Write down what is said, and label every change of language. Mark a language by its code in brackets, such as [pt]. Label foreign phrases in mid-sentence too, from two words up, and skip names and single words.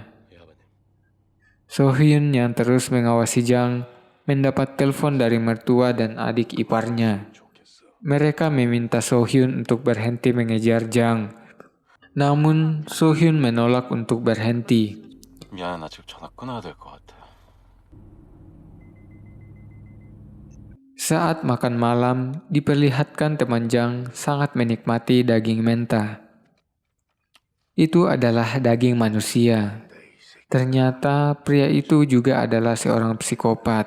[id] So Hyun yang terus mengawasi Jang mendapat telepon dari mertua dan adik iparnya. Mereka meminta So Hyun untuk berhenti mengejar Jang. Namun So Hyun menolak untuk berhenti. [ko] 미안해, 나 지금 전화 끊어야 될 것 같아. [id] Saat makan malam, diperlihatkan teman Jang sangat menikmati daging menta. Itu adalah daging manusia. Ternyata pria itu juga adalah seorang psikopat.